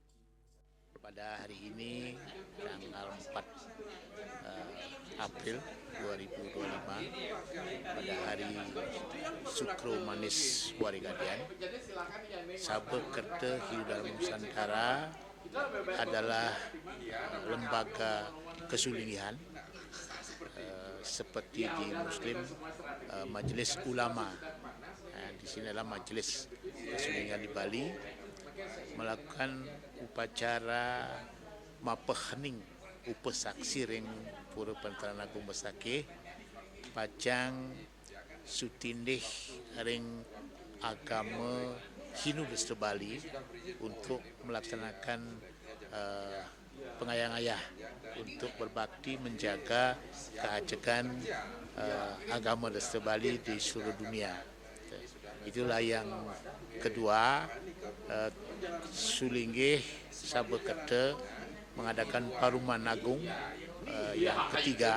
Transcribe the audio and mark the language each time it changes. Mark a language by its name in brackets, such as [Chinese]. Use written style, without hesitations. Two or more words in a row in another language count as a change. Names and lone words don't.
[Indonesian] Pada hari ini tanggal 4 April 2025 pada hari Sukro Manis Warigadian, Sabekreta Hindu Dharma Nusantara adalah lembaga kesulinggihan seperti di Muslim Majelis Ulama. Di sini adalah Majelis Kesulinggihan di Bali melakukan upacara Mapahening Upasaksi Ring Pura Penataran Agung Besakih Pajang Sutindih Ring Agama Hindu Dresta Bali untuk melaksanakan pengayang-ayah untuk berbakti menjaga keajakan agama Dresta Bali di seluruh dunia. Itulah yang kedua, Sulinggih Sabekreta mengadakan Paruman Agung yang ketiga,